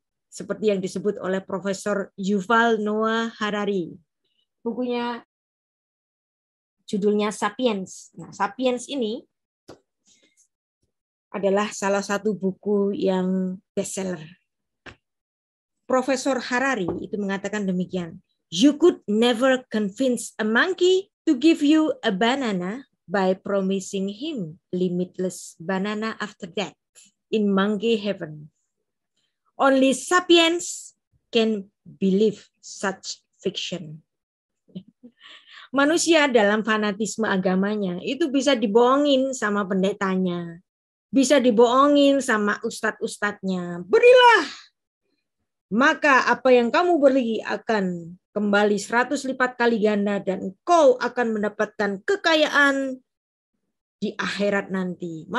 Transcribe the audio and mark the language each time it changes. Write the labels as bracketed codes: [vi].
[id] Seperti yang disebut oleh Profesor Yuval Noah Harari. Bukunya judulnya Sapiens. Nah, Sapiens ini adalah salah satu buku yang bestseller. Profesor Harari itu mengatakan demikian. [en] You could never convince a monkey to give you a banana by promising him limitless banana after that in monkey heaven. Only sapiens can believe such fiction. [id] Manusia dalam fanatisme agamanya itu bisa dibohongin sama pendetanya. Bisa dibohongin sama ustadz-ustadznya. Berilah, maka apa yang kamu beri akan kembali 100 lipat kali ganda dan engkau akan mendapatkan kekayaan di akhirat nanti.